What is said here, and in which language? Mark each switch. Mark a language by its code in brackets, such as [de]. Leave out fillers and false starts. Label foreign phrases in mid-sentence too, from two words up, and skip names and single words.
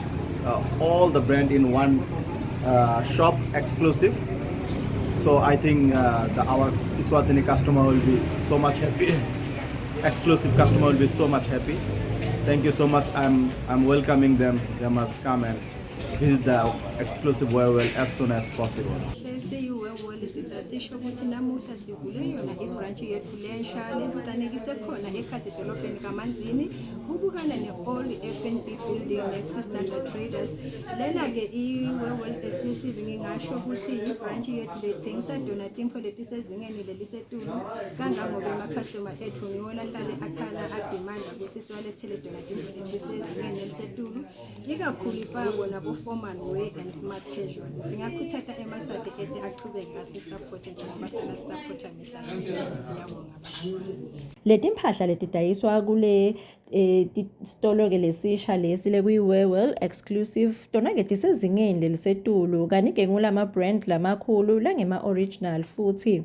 [en] All the brand in one shop exclusive. So I think our Eswatini customer will be so much happy. Exclusive customer will be so much happy. Thank you so much. I'm welcoming them. They must come and visit the exclusive Wewell as soon as possible. [ss] Sisho ukuthi namuhla sivule yona ibranch yethu lensha lesitanekise khona eKhazi edolobheni kaManzini ubukana ne-All F&B building [en] next to Standard Traders. [ss] Lena ke i-Wewell Exclusive ngingasho ukuthi ibranch yethu lethengisa dona timfo letisezingeni lelisetulu kangangoba ama-customer ethu ngiwona ahlale akhala adimanda ukuthi siwalethele dona timfo letisezingeni lelisetulu ikakhulu ifakwa nabo- [en] formal wear and smart casual. [ss] Singakhuthatha eMaswati ede aqhubeke asisupport njengoba thina sisupporta mihla siyabonga abantu. Leti mpahla letidayiswa kule stolo ke lesisha lesi lekwi-Wewell Exclusive tona-ke tisezingeni lelisetulu kanike ngulama brand lamakhulu langema-original futhi.